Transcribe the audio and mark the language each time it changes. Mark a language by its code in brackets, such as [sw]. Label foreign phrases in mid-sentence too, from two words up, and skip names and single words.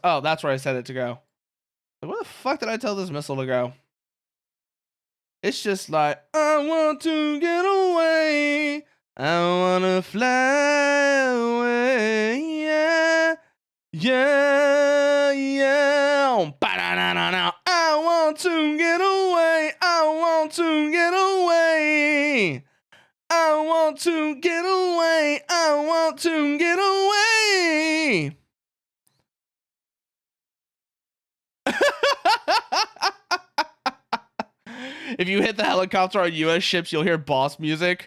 [en] Oh, that's where I said it to go. Like, where the fuck did I tell this missile to go? It's just like, I want to get away. I want to fly away. Yeah. Yeah. Yeah. Ba-da-da-da-da. I want to get away. I want to get away. I want to get away. I want to get away. If you hit the helicopter on US ships, you'll hear boss music.